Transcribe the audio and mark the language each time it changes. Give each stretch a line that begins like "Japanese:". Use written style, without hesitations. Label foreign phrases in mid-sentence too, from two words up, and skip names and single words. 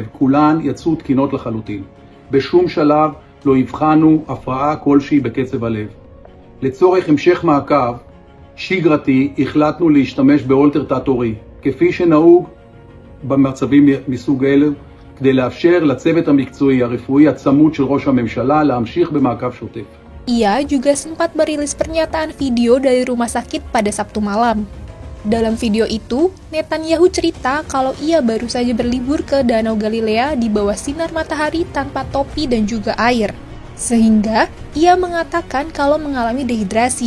Hebrew: כולן יצאו תקינות לחלוטין. בשום שלב לא הבחנו הפרעה כלשהי בקצב הלב. לצורך המשך מעקב שגרתי החלטנו להשתמש באולטר תת-עורי, כפי שנהוג במצבים מסוג אלו, כדי לאפשר לצוות המקצועי הרפואי הצמוד של ראש הממשלה להמשיך במעקב שוטף.
Indonesian: Ia juga sempat merilis pernyataan video dari rumah sakit pada Sabtu malam. Dalam video itu, Netanyahu cerita kalau ia baru saja berlibur ke Danau Galilea di bawah sinar matahari tanpa topi dan juga air. Sehingga, ia mengatakan kalau mengalami dehidrasi.